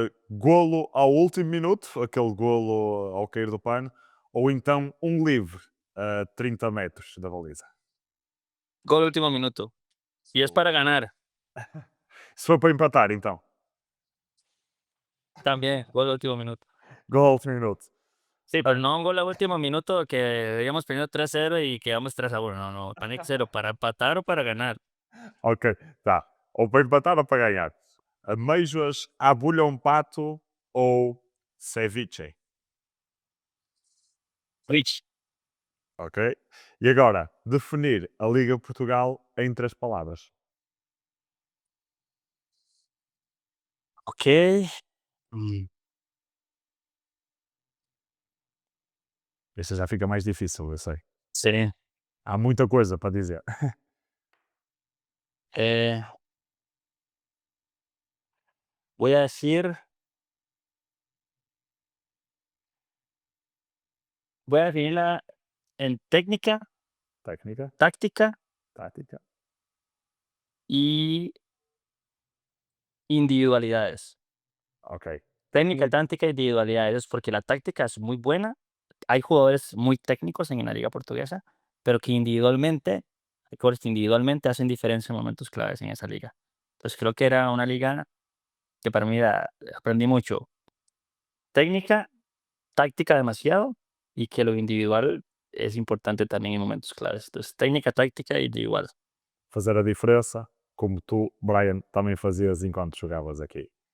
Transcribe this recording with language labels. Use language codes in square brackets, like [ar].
[pt] Golo ao último minuto, aquele golo ao cair do pano, ou então um livre a 30 metros da baliza. [es] Gol último minuto. Y es para ganar. [pt] Se for para empatar, então. [es] También, gol último minuto. [pt] Gol ao último minuto. [es] Sí, pero no un gol a último minuto que íbamos perdiendo 3-0 y quedamos 3-1. No, no, tiene que ser o para empatar o para ganar. [pt] Ok, tá. Ou para empatar ou para ganhar. Ameijoas à bolhão pato ou ceviche? Rich. Ok? E agora, definir a Liga Portugal em 3 palavras. Ok. Mm, Esta já fica mais difícil, eu sei. [es] sí. [pt] Há muita coisa para dizer. [es] Eh, voy a decir, voy a definirla en técnica, [pt] Técnica, [es] táctica [pt] tática. [es] y individualidades. Ok. Técnica, [pt] Técnica. [es] táctica e individualidades, porque la táctica es muy buena. Hay jugadores muy técnicos en la liga portuguesa, pero que individualmente, hay jugadores que individualmente hacen diferencia en momentos claves en esa liga. Entonces creo que era una liga que para mí aprendí mucho. Técnica, táctica demasiado y que lo individual es importante también en momentos claves. Entonces técnica, táctica e individual. [pt] Fazer a diferença, como tu, Brian, também fazias enquanto jogavas aqui.